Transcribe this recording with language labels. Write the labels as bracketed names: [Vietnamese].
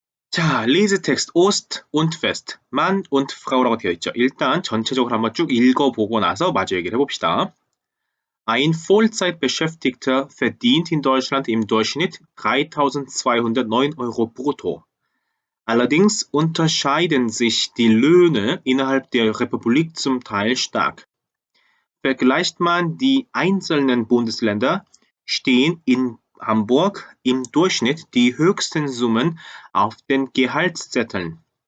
[Korean] 자, [German] Lesetext Ost und West, Mann und Frau [Korean] 라고 되어 있죠. 일단 전체적으로 한번 쭉 읽어보고 나서 마저 얘기를 해봅시다. [German] Ein Vollzeitbeschäftigter verdient in Deutschland im Durchschnitt 3.209 Euro brutto. Allerdings unterscheiden sich die Löhne innerhalb der Republik zum Teil stark. Vergleicht man die einzelnen Bundesländer, stehen in Hamburg im Durchschnitt die höchsten Summen auf den Gehaltszetteln.